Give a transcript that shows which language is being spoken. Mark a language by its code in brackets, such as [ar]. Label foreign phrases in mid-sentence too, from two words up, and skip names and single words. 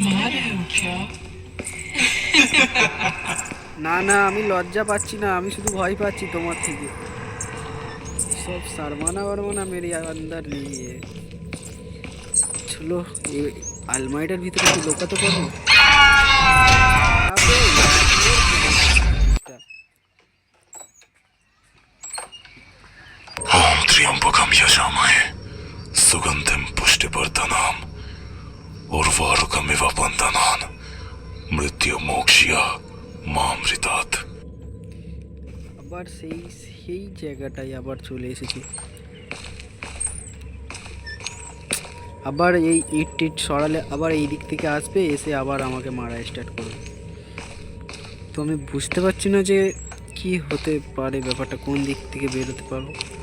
[bn] না না, আমি লজ্জা পাচ্ছি না, আমি শুধু ভয় পাচ্ছি তোমার থেকে। সব সারমানা বারমানা মেরে আন্দার নিয়ে চলো। এই আলমারিটার ভিতরে কি লুকাতে পারবো? আবে, [sa] ओम त्र्यंबकम यजामहे सुगंधिम पुष्टिवर्धनम उर्वारुकमिव बन्धनान् मृत्युमोक्ष्य मामृतात्। [bn] আবার সেই সেই জায়গাটায় আবার চলে এসেছি। আবার এই ইট টিট সরালে আবার এই দিক থেকে আসবে, এসে আবার আমাকে মারা স্টার্ট করবে। তো আমি বুঝতে পারছি না যে কি হতে পারে, ব্যাপারটা কোন দিক থেকে বেরোতে পারবো।